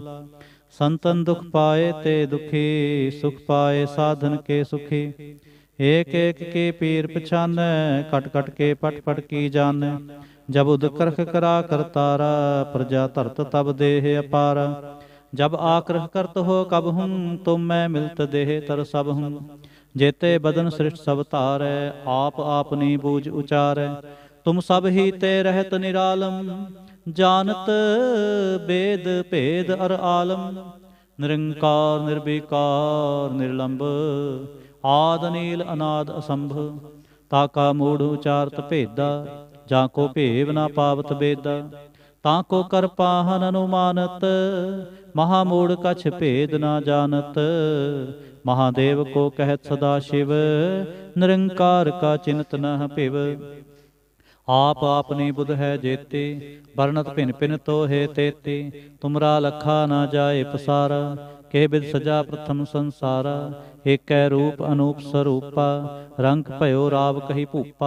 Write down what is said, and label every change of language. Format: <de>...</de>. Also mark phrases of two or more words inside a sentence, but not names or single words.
<pa>ਸੰਤਨ ਦੁਖ ਪਾਏ ਤੇ ਦੁਖੀ, ਸੁਖ ਪਾਏ ਸਾਧਨ ਕੇ ਸੁਖੀ। ਏਕ ਏਕ ਕੇ ਪੀਰ ਪਛਾਨੈ, ਕਟ ਕਟ ਕੇ ਪਟ ਪਟ ਕੀ ਜਾਣੈ। ਜਬ ਉਦ ਕਰਖ ਕਰਾ ਕਰਤਾਰਾ, ਪ੍ਰਜਾ ਧਰਤ ਤਬ ਦੇਹ ਅਪਾਰਾ। ਜਬ ਆਕਰਹ ਕਰਤ ਹੋ ਕਬ ਹੂੰ, ਤੁਮ ਮੈਂ ਮਿਲਤ ਦੇਹ ਤਰ ਸਭ ਹੂੰ। ਜੇਤੇ ਬਦਨ ਸ੍ਰਿਸ਼ਟ ਸਭ ਤਾਰੈ, ਆਪ ਆਪਨੀ ਬੂਝ ਉਚਾਰੈ। ਤੁਮ ਸਭ ਹੀ ਤੇ ਰਹਤ ਨਿਰਾਲਮ, ਜਾਨਤ ਬੇਦ ਭੇਦ ਅਰ ਆਲਮ। ਨਿਰੰਕਾਰ ਨ੍ਰਿਬਿਕਾਰ ਨਿਰਲੰਬ, ਆਦਿ ਨੀਲ ਅਨਾਦਿ ਅਸੰਭ। ਤਾ ਕਾ ਮੂੜ੍ਹ ਉਚਾਰਤ ਭੇਦਾ, ਜਾ ਕੋ ਭੇਵ ਨ ਪਾਵਤ ਬੇਦਾ। ਤਾ ਕੋ ਕਰ ਪਾਹਨ ਅਨੁਮਾਨਤ, ਮਹਾਮੂੜ੍ਹ ਕਛੁ ਭੇਦ ਨ ਜਾਨਤ। ਮਹਾਦੇਵ ਕੋ ਕਹਤ ਸਦਾ ਸ਼ਿਵ, ਨਿਰੰਕਾਰ ਕਾ ਚਿੰਤ ਨ ਪਿਵ। ਆਪ ਆਪਨੀ ਬੁਧ ਹੈ ਜੇਤੇ, ਬਰਨਤ ਭਿੰਨ ਭਿੰਨ ਤੋ ਹੈ ਤੇਤੇ। ਤੁਮਰਾ ਲਖਾ ਨ ਜਾਇ ਪਸਾਰਾ, ਕੇ ਬਿਦ ਸਜਾ ਪ੍ਰਥਮ ਸੰਸਾਰਾ। ਏਕ ਰੂਪ ਅਨੂਪ ਸਰੂਪਾ, ਰੰਗ ਭਯੋ ਰਾਵ ਕਹੀ ਭੂਪਾ।</pa>